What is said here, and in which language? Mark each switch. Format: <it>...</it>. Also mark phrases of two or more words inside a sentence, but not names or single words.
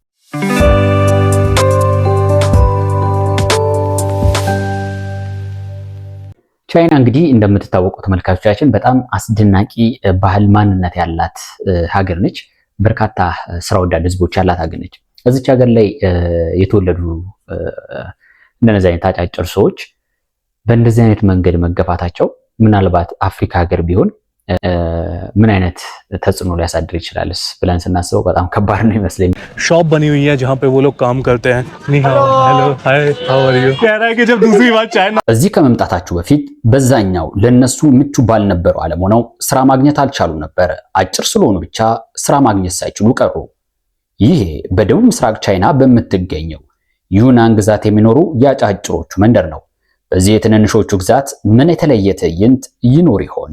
<am>ቻይና እንግዲህ እንደምትታወቀው ተመልካቾቻችን በጣም አስደናቂ ባህል ማንነት ያላት ሀገር ነች። በርካታ ስራ ወዳድ ህዝቦች ያላት ሀገር ነች። እዚች ሀገር ላይ የተወለዱ እንደነዚህ አይነት አጫጭር ሰዎች በእንደዚህ አይነት መንገድ መገፋታቸው ምናልባት አፍሪካ ሀገር ቢሆን ምን አይነት ተጽዕኖ ሊያሳድር ይችላልስ ብለን ስናስበው በጣም ከባድ ነው ይመስለኝ።</am> <hi>शॉप बनी हुई है जहां पे वो लोग काम करते हैं।</hi> <zh>你好,</zh> <en>hello, hi, how are you?</en> <hi>कह रहा है कि जब दूसरी बार चाइना</hi> <am>እዚህ ከመምጣታችሁ በፊት በዛኛው ለነሱ ምቹ ባልነበረው ዓለም ሆነው ስራ ማግኘት አልቻሉ ነበር። አጭር ስለሆኑ ብቻ ስራ ማግኘት ሳይችሉ ቀሩ። ይሄ በደቡብ ምስራቅ ቻይና በምትገኘው ዩናን ግዛት የሚኖሩ የአጫጭሮቹ መንደር ነው። በዚህ የትንንሾቹ ግዛት ምን የተለየ ትዕይንት ይኖር ይሆን?</am>